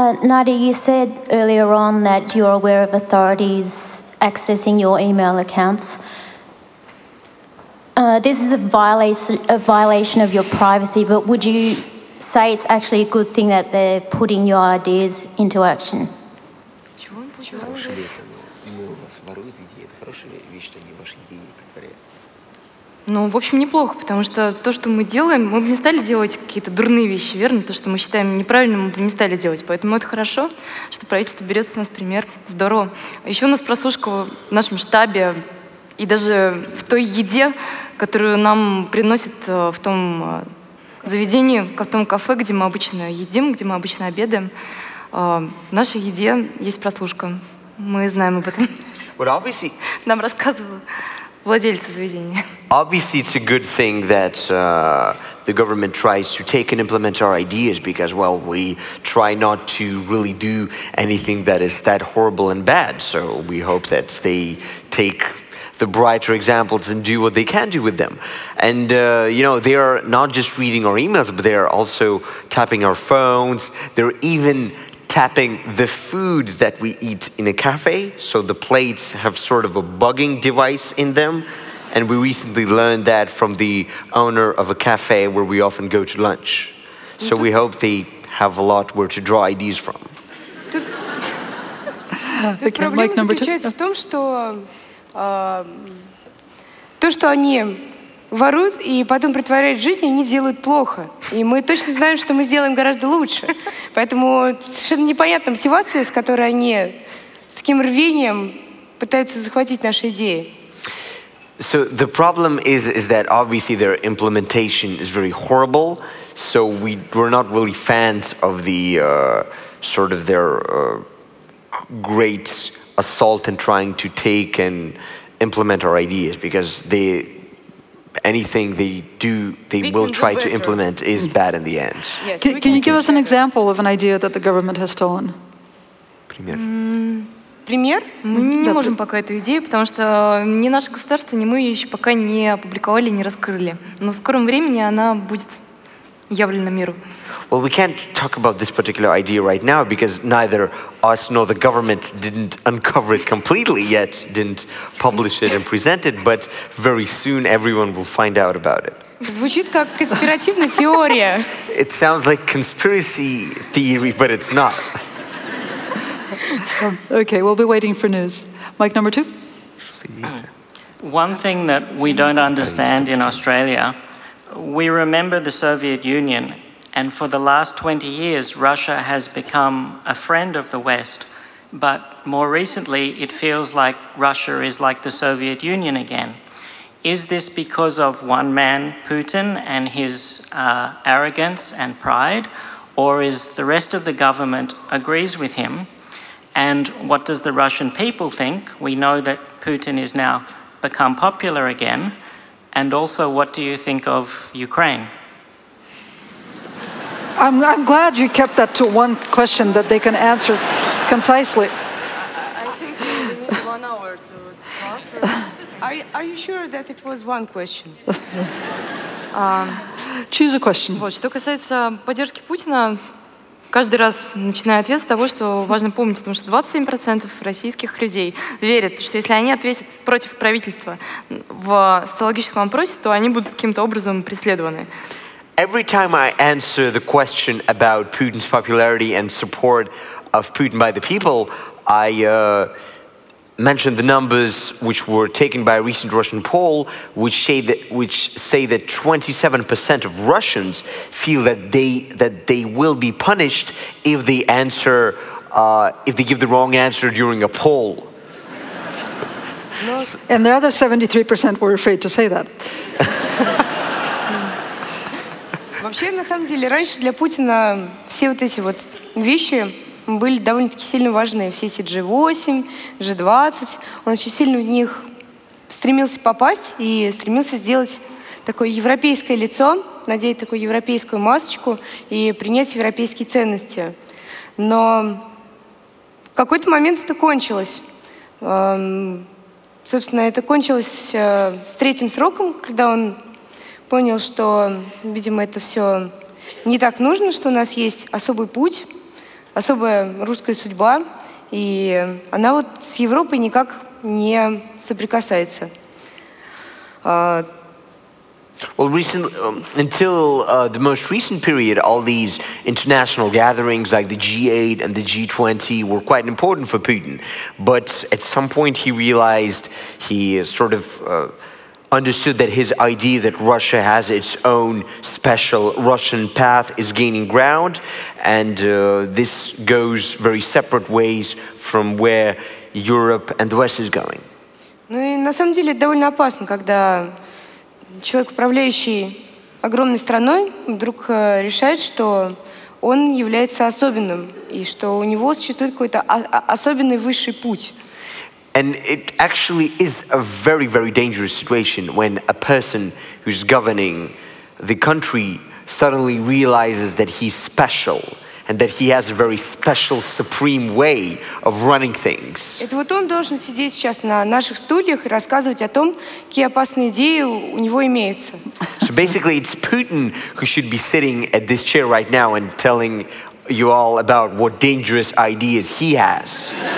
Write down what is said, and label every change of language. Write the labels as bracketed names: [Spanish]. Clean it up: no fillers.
[English] Nadia, you said earlier on that you're aware of authorities accessing your email accounts. This is a violation of your privacy, but would you say it's actually a good thing that they're putting your ideas into action? [Russian] Хорошая ли это, ну, у вас воруют идеи? Это хорошая вещь, что они ваши идеи притворяют? Ну, в общем, неплохо, потому что то, что мы делаем, мы бы не стали делать какие-то дурные вещи, верно? То, что мы считаем неправильным, мы бы не стали делать. Поэтому это хорошо, что правительство берет с нас пример. Здорово. Еще у нас прослушка в нашем штабе и даже в той еде, которую нам приносят в том заведении, в том кафе, где мы обычно едим, где мы обычно обедаем. В нашей еде есть прослушка. Мы знаем об этом. Нам рассказывала владельцы заведения. [English] Obviously, it's a good thing that the government tries to take and implement our ideas because, well, we try not to really do anything that is that horrible and bad. So we hope that they take the brighter examples and do what they can do with them. And, you know, they are not just reading our emails, but they are also tapping our phones. They're even tapping the food that we eat in a cafe. So the plates have sort of a bugging device in them. And we recently learned that from the owner of a cafe where we often go to lunch. So we hope they have a lot where to draw ideas from. [Russian] Проблема заключается в том, что то, что они воруют и потом притворяют жизнь, они делают плохо. И мы точно знаем, что мы сделаем гораздо лучше. Поэтому совершенно непонятна мотивация, с которой они с таким рвением пытаются захватить наши идеи. [English] So the problem is that obviously their implementation is very horrible. So we're not really fans of the sort of their great assault in trying to take and implement our ideas because anything they do, they will try to implement is bad in the end. Yes, Can you give us an example of an idea that the government has stolen? [Russian] Пример. Пример? Мы не можем пока эту идею, потому что ни наше государство, ни мы ее еще пока не опубликовали, не раскрыли. Но в скором времени она будет явлена миру. [English] Well, we can't talk about this particular idea right now because neither us nor the government didn't uncover it completely yet, didn't publish it and present it, but very soon everyone will find out about it. [Russian] Звучит как конспиративная теория. [English] It sounds like conspiracy theory, but it's not. Okay, we'll be waiting for news. Mic number 2. One thing that we don't understand in Australia, we remember the Soviet Union, and for the last 20 years, Russia has become a friend of the West. But more recently, it feels like Russia is like the Soviet Union again. Is this because of one man, Putin, and his arrogance and pride, or is the rest of the government agrees with him? And what does the Russian people think? We know that Putin is now become popular again. And also, what do you think of Ukraine? I'm glad you kept that to one question that they can answer concisely. I think we need 1 hour to answer this. Are you sure that it was one question? Choose a question. [Russian] Вот, что касается поддержки Путина, каждый раз начинаю ответ с того, что важно помнить, потому что 27% российских людей верят, что если они ответят против правительства в социологическом опросе, то они будут каким-то образом преследованы. [English] Every time I answer the question about Putin's popularity and support of Putin by the people, I mention the numbers which were taken by a recent Russian poll, which say that 27% of Russians feel that they will be punished if they give the wrong answer during a poll. And the other 73% were afraid to say that. [Russian] Вообще, на самом деле, раньше для Путина все вот эти вот вещи были довольно-таки сильно важны. Все эти G8, G20. Он очень сильно в них стремился попасть и стремился сделать такое европейское лицо, надеть такую европейскую масочку и принять европейские ценности. Но в какой-то момент это кончилось. Собственно, это кончилось с третьим сроком, когда он понял, что, видимо, это все не так нужно, что у нас есть особый путь, особая русская судьба, и она вот с Европой никак не соприкасается. [English] Well, until the most recent period, all these international gatherings like the G8 and the G20 were quite important for Putin. But at some point he realized, he sort of understood that his idea that Russia has its own special Russian path is gaining ground, and this goes very separate ways from where Europe and the West is going. [Russian] Ну и на самом деле это довольно опасно, когда человек, управляющий огромной страной, вдруг решает, что он является особенным, и что у него существует какой-то особенный высший путь. [English] And it actually is a very, very dangerous situation when a person who's governing the country suddenly realizes that he's special and that he has a very special, supreme way of running things. [Russian] Это вот он должен сидеть сейчас на наших стульях и рассказывать о том, какие опасные идеи у него имеются. [English] So basically it's Putin who should be sitting at this chair right now and telling you all about what dangerous ideas he has.